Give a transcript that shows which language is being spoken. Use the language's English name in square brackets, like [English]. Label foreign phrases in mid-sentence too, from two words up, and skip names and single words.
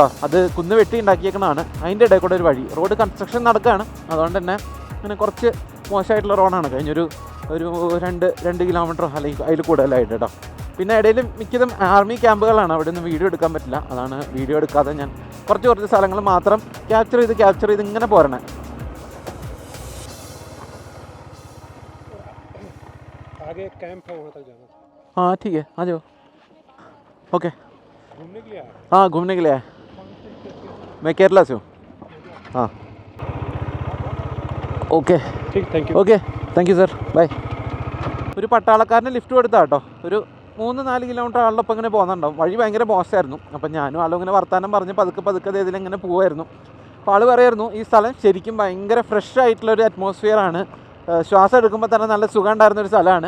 [Malayalam] അത് കുന്ന് വെട്ടി ഉണ്ടാക്കിയേക്കുന്നതാണ്. അതിൻ്റെ ഇടയിൽ കൂടെ ഒരു വഴി, റോഡ് കൺസ്ട്രക്ഷൻ നടക്കുകയാണ്. അതുകൊണ്ട് തന്നെ അങ്ങനെ കുറച്ച് മോശമായിട്ടുള്ള റോഡാണ്. കഴിഞ്ഞൊരു 2 കിലോമീറ്ററോ അല്ലെങ്കിൽ അതിൽ കൂടുതലായിട്ട് കേട്ടോ. പിന്നെ ഇടയിൽ മിക്കതും ആർമി ക്യാമ്പുകളാണ്. അവിടെ നിന്ന് വീഡിയോ എടുക്കാൻ പറ്റില്ല. അതാണ് വീഡിയോ എടുക്കാതെ ഞാൻ കുറച്ച് സ്ഥലങ്ങൾ മാത്രം ക്യാപ്ചർ ചെയ്ത് ഇങ്ങനെ പോരണേ. [Hindi] आगे कैंप है, वहाँ तक जाना। हाँ ठीक है, आ जाओ. ओके, घूमने के लिए आया? हाँ घूमने के लिए आया. मैं केरला से हूँ. हाँ ഓക്കെ, ठीक, [English] thank you. [Malayalam] ഓക്കെ, [English] thank you [Malayalam] സർ, ബൈ. ഒരു പട്ടാളക്കാരന് ലിഫ്റ്റ് കൊടുത്താൽ കേട്ടോ. ഒരു 3-4 കിലോമീറ്റർ ആളിലൊപ്പം ഇങ്ങനെ പോകുന്നുണ്ടാവും. വഴി ഭയങ്കര മോശമായിരുന്നു. അപ്പം ഞാനും ആളും ഇങ്ങനെ വർത്താനം പറഞ്ഞ് പതുക്കെ ഇതിലിങ്ങനെ പോവായിരുന്നു. അപ്പോൾ ആൾ പറയായിരുന്നു ഈ സ്ഥലം ശരിക്കും ഭയങ്കര ഫ്രഷ് ആയിട്ടുള്ളൊരു അറ്റ്മോസ്ഫിയറാണ്, ശ്വാസം എടുക്കുമ്പോൾ തന്നെ നല്ല സുഖം ഉണ്ടായിരുന്നൊരു സ്ഥലമാണ്.